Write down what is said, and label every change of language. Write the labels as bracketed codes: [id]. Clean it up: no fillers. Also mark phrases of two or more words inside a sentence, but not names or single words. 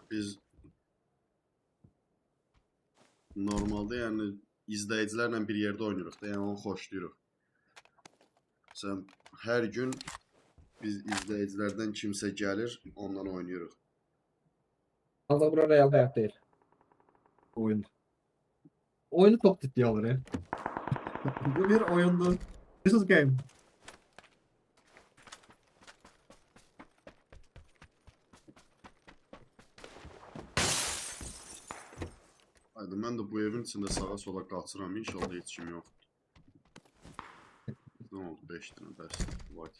[az] Biz normalde yani izləyicilərlə bir yerdə oynayırıq da, yəni onu xoşlayırıq. Sən hər gün biz izləyicilərdən kimsə gəlir, ondan oynayırıq. Ancaq bura real həyat deyil. Oyun. [tr] Oyunu çok ciddiye alır ya. [az] Bu bir oyundur. [en] This is game. [az] Haydi, mən də bu evin içində sağa sola qaçıram, inşallah heç kim yoxdur. [tr] Ne oldu? [az] 5 dənə bəs. Vay.